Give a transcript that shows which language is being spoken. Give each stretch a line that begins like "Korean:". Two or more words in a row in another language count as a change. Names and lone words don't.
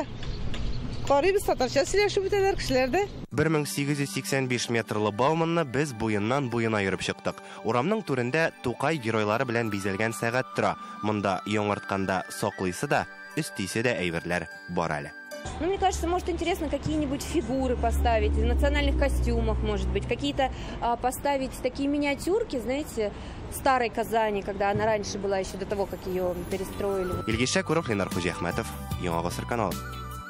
Tatar: Карыйбыз, татарча сөйләшеп үтәләр кешеләрдә. 1885 метрлы Бауманны без буеннан буена йөреп чыктык. Урамның түрендә Тукай геройлары белән бизәлгән сәгать тора. Монда яңартканда саклыйсы да, өстисе дә әйберләр бар әле.
Russian: Ну, мне кажется, может интересно какие-нибудь фигуры поставить, в национальных костюмах, может быть, какие-то поставить такие миниатюрки, знаете, старой Казани, когда она раньше была, еще до того, как ее перестроили.
Tatar: Илгиз Шәкуров, Ленар Хуҗахмәтов, Яңа Гасыр каналы.